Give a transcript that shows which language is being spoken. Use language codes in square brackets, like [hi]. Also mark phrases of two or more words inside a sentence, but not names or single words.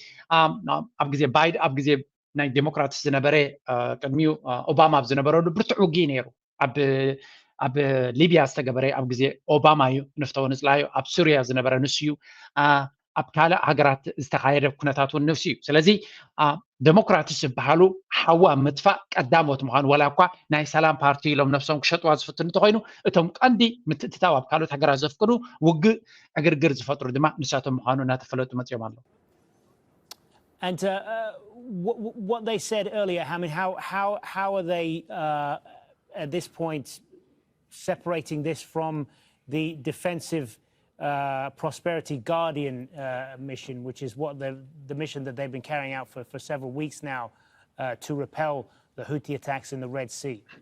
[ti] ኣብ ግዜ ናይ ዴሞክራት ዝነበረ ቅድሚኡ ኦባማ ኣብ ዝነበረሉ ብርቱዕ ውግእ ነይሩ ኣብ ሊብያ ዝተገበረ ኣብ ግዜ ኦባማ እዩ ንፍተው ንፅላዩ ኣብ ሱርያ ዝነበረ ንሱ እዩ ኣብ ካልእ ሃገራት ዝተኻየደ ኩነታት እውን ንሱ እዩ ስለዚ ዴሞክራትስ ዝበሃሉ ሓዋ ምጥፋእ ቀዳሞት ምዃኑ ወላ እኳ ናይ ሰላም ፓርቲ ኢሎም ነፍሶም ክሸጥዋ ዝፍትኑ እንተኮይኑ እቶም ቀንዲ ምትእትታው ኣብ ካልኦት ሃገራት ዘፍቅዱ ውግእ ዕግርግር ዝፈጥሩ ድማ ንሳቶም ምዃኑ እናተፈለጡ መፅኦም ኣለዉ [en] And what they said earlier, I mean, how are they at this point separating this from the defensive prosperity guardian mission, which is what the mission that they've been carrying out for several weeks now to repel the Houthi attacks in the Red Sea?